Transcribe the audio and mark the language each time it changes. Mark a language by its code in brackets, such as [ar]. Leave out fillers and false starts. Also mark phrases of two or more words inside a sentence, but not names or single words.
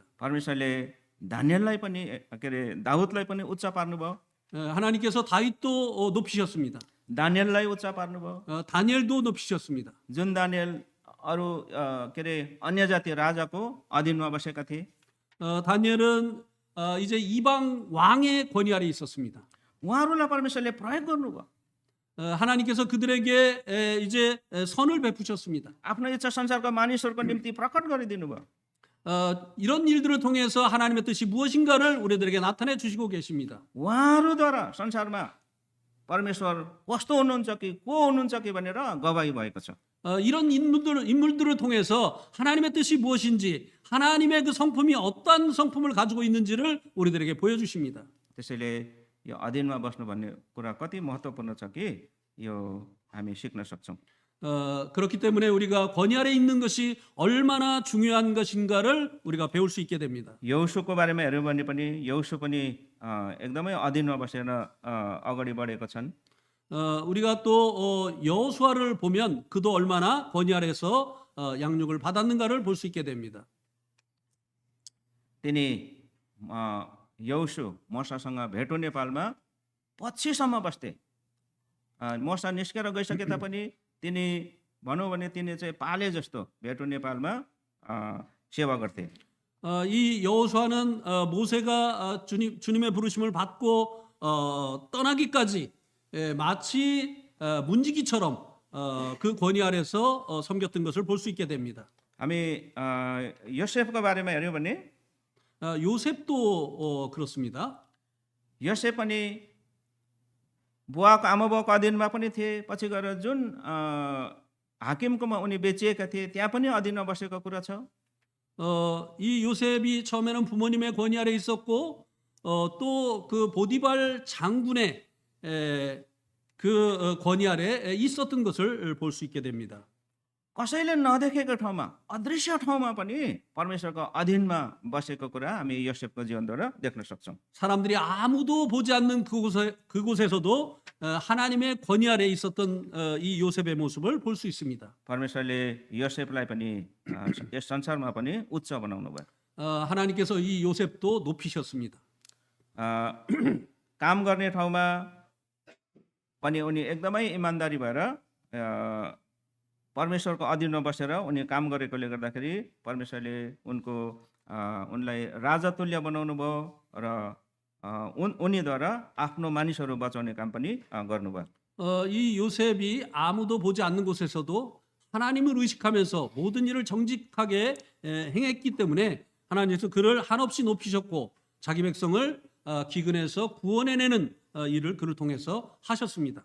[ne] परमेश्वरले दानिएललाई पनि के अरे दाउदलाई पनि उच्च पार्नुभयो। [ko] 하나님께서 다윗도 높이셨습니다. [ne] दानिएललाई उच्च पार्नुभयो। [ko] 다니엘도 높이셨습니다. [ne] जुन दानिएल अरू के अरे अन्य जातीय राजाको अधीनमा बसेका थिए। [ko] 다니엘은 이제 이방 왕의 권위 아래 있었습니다. [ne] उहाँहरूलाई परमेश्वरले प्रयोग गर्नुभयो। [ko] 하나님께서 그들에게 이제 선을 베푸셨습니다. [ne] आफ्नो इच्छा संसारका मानिसहरूको निम्ति प्रकट गरिदिनु भयो। [ko] 이런 일들을 통해서 하나님의 뜻이 무엇인가를 우리들에게 나타내 주시고 계십니다. [ne] उहाँहरूद्वारा संसारमा परमेश्वर कस्तो हुनुहुन्छ कि को हुनुहुन्छ कि भनेर गवाही भएको छ। [ko] 이런 인물들을 통해서 하나님의 뜻이 무엇인지, 하나님의 그 성품이 어떠한 성품을 가지고 있는지를 우리들에게 보여주십니다. [ne] त्यसैले यो अधीनमा बस्नु भन्ने कुरा कति महत्त्वपूर्ण छ कि यो हामी सिक्न सक्छौँ। [ko] 그렇기 때문에 우리가 권위 아래 있는 것이 얼마나 중요한 것인가를 우리가 배울 수 있게 됩니다. [ne] यहोशूको बारेमा हेऱ्यौँ भने पनि यहोशू पनि एकदमै अधीनमा बसेर अगाडि बढेको छन्। [ko] 우리가 또 여호수아를 보면 그도 얼마나 권위 아래서 양육을 받았는가를 볼 수 있게 됩니다. [ne] तिनी यहोशू मोसासँग भेटो नेपालमा पछिसम्म बस्थे। मोसा निस्केर गइसके तापनि तिनी भनौँ भने तिनी चाहिँ पाले जस्तो भेटो नेपालमा सेवा गर्थे। [ko] 이 여호수아는 모세가 주님의 부르심을 받고 떠나기까지 마치 문지기처럼 그 권위 아래서 섬겼던 것을 볼 수 있게 됩니다. [ne] हामी योसेफको बारेमा हेऱ्यौँ भने [ko] 요셉도 그렇습니다. [ne] योसेफ पनि बुवाको आमाबाउको अधीनमा पनि थिए। पछि गएर जुन हाकिमकोमा उनी बेचिएका थिए त्यहाँ पनि अधीनमा बसेको कुरा छ। [ko] 이 요셉이 처음에는 부모님의 권위 아래 있었고 또 그 보디발 장군의 그 권위 아래 있었던 것을 볼 수 있게 됩니다. [ne] कसैले नदेखेको ठाउँमा अदृश्य ठाउँमा पनि परमेश्वरको अधीनमा बसेको कुरा हामी योसेफको जीवनद्वारा देख्न सक्छौँ। [ko] 사람들이 아무도 보지 않는 그곳에서도 하나님의 권위 아래 있었던 이 요셉의 모습을 볼 수 있습니다. [ne] परमेश्वरले योसेफलाई पनि यस संसारमा पनि उच्च बनाउनु भयो। [ko] 하나님께서 이 요셉도 높이셨습니다. [ne] काम गर्ने ठाउँमा पनि उनी एकदमै इमान्दारी भएर परमेश्वरको अधीनमा बसेर उनी काम गरेकोले गर्दाखेरि परमेश्वरले उनलाई राजतुल्य बनाउनु भयो र उनीद्वारा आफ्नो मानिसहरू बचाउने काम पनि गर्नुभयो। [ko] 이 요셉이 아무도 보지 않는 곳에서도 하나님을 의식하면서 모든 일을 정직하게 행했기 때문에 하나님께서 그를 한없이 높이셨고 자기 백성을 기근에서 구원해내는 일을 그를 통해서 하셨습니다.